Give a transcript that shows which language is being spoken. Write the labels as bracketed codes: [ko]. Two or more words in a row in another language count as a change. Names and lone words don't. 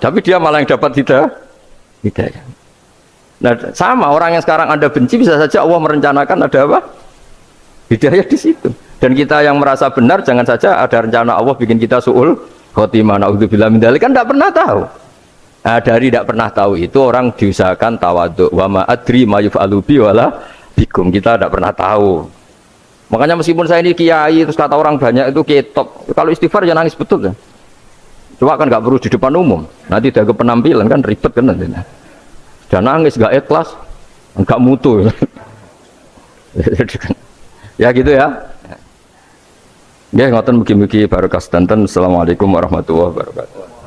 [id] Tapi dia malah yang dapat hidayah. Nah, sama orang yang sekarang Anda benci bisa saja Allah merencanakan ada apa? Hidayah di situ. Dan kita yang merasa benar jangan saja ada rencana Allah bikin kita su'ul khotimah, [ar] naudzubillah min dzalik, [id] kan tidak pernah tahu. Nah, dari tidak pernah tahu itu orang diusahakan tawadhu. [ar] Wa ma adri ma yuf'alu bi wala bikum. [id] Kita tidak pernah tahu. Makanya meskipun saya ini kiai terus kata orang banyak itu ketop. Kalau istighfar ya nangis betul ya. Coba kan nggak perlu di depan umum. Nanti ada penampilan kan ribet kan nanti. Dan nangis nggak ikhlas, nggak mutu. Ya gitu ya. [jv] Ya ngoten mugi-mugi barokah sedanten. [ar] Assalamualaikum warahmatullahi wabarakatuh.